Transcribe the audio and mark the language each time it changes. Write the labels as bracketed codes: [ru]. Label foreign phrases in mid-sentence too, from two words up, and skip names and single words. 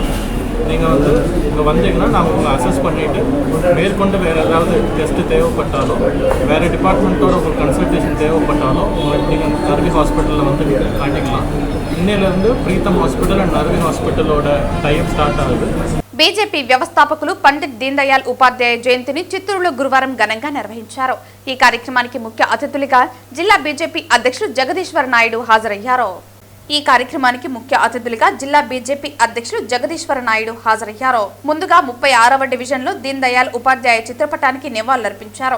[ta] நீங்கள் வந்து இங்கே வந்தீங்கன்னா நாங்கள் உங்களை அசஸ் பண்ணிவிட்டு மேற்கொண்டு வேறு ஏதாவது டெஸ்ட்டு தேவைப்பட்டாலோ வேறு டிபார்ட்மெண்ட்டோட உங்களுக்கு கன்சல்டேஷன் தேவைப்பட்டாலோ உங்களுக்கு நீங்கள் நர்வீ ஹாஸ்பிட்டலில் வந்து காட்டிக்கலாம். இன்னையிலேருந்து பிரீத்தம் ஹாஸ்பிட்டல் அண்ட் நர்வீ ஹாஸ்பிட்டலோட டைம் ஸ்டார்ட் ஆகுது. [te] బీజేపీ వ్యవస్థాపకులు పండిట్ దీన్ దయాళ్ ఉపాధ్యాయ జయంతిని చిత్తూరులో గురువారం ఘనంగా నిర్వహించారు. ఈ కార్యక్రమానికి ముఖ్య అతిథులుగా జిల్లా బీజేపీ అధ్యక్షులు జగదీశ్వర నాయుడు హాజరయ్యారు. ముందుగా 36వ డివిజన్లో దీన్ దయాళ్ ఉపాధ్యాయ చిత్రపటానికి నివాళులర్పించారు.